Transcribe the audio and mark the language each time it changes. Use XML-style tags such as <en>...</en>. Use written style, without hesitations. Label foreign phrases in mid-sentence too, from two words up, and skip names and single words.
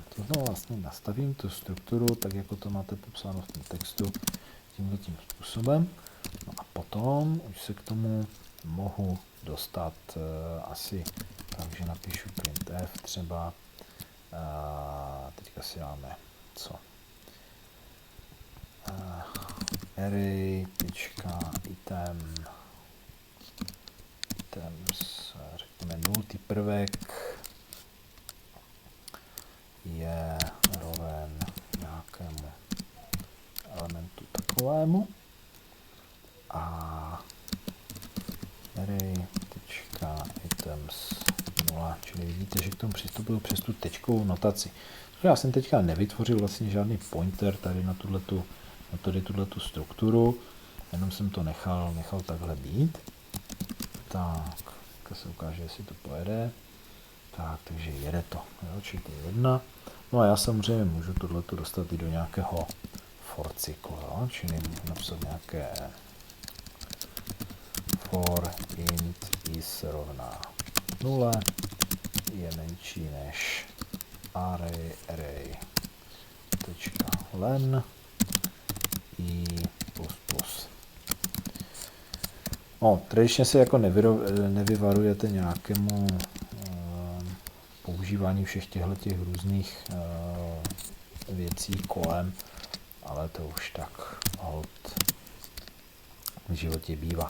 <cs>To znamená vlastně nastavím tu strukturu tak, jako to máte popsáno v tom textu, tímhle tím způsobem. No a potom už se k tomu mohu dostat asi tak, že napíšu printf třeba, teďka si dáme co?</cs> <en>Array.item items,</en> <cs>řekněme nultý prvek je roven nějakému elementu takovému a array.items 0, čili vidíte, že k tomu přistupuju přes tu tečkovou notaci. Já jsem teďka nevytvořil vlastně žádný pointer tady na tuhletu strukturu, jenom jsem to nechal takhle být. Tak se ukáže, jestli to pojede. Tak, takže jede to, jo, čili to je 1. No a já samozřejmě můžu tohleto dostat i do nějakého for cyklu, jo, čili můžu napsat nějaké</cs> <en>for int</en> <cs>is rovná 0 je menší než array.len i plus. No, tradičně se jako nevyvarujete nějakému používání všech těchto různých věcí kolem, ale to už tak hold v životě bývá.</cs>